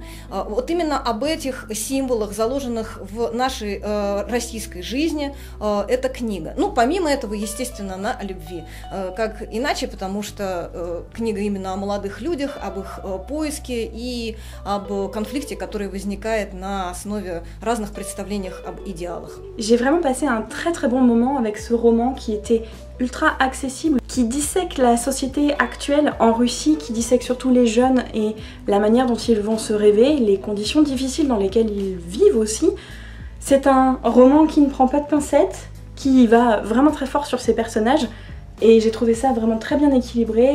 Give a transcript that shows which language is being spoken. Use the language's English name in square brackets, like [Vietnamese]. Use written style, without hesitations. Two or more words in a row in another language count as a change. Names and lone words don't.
[Russian] Вот именно об этих символах, заложенных в нашей российской жизни, эта книга. Ну, помимо этого, естественно, она о любви. Как иначе, потому что книга именно о молодых людях, об их поиске и об конфликте, который возникает на основе разных представлений об идеалах. [French] J'ai vraiment passé un très bon moment avec ce roman qui était ultra accessible, qui dissèque la société actuelle en Russie, qui dissèque surtout les jeunes et la manière dont ils vont se rêver, les conditions difficiles dans lesquelles ils vivent aussi. C'est un roman qui ne prend pas de pincettes, qui va vraiment très fort sur ses personnages, et j'ai trouvé ça vraiment très bien équilibré.